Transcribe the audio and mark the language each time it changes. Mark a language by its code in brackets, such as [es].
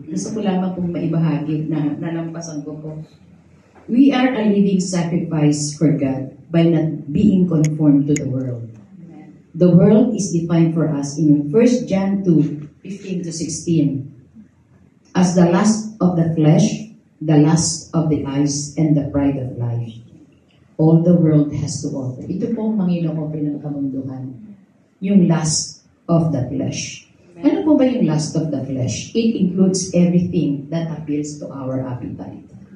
[tl] Gusto ko lamang pong maibahagi na nalampasan ko po. [en] We are a living sacrifice for God by not being conformed to the world. The world is defined for us in 1 John 2:15-16 as the lust of the flesh, the lust of the eyes, and the pride of life. All the world has to offer. [tl] Ito po ang Panginoon ng kamunduhan. [en] Yung lust of the flesh. [tl] Ano po ba yung [en] lust of the flesh? It includes everything that appeals to our appetite.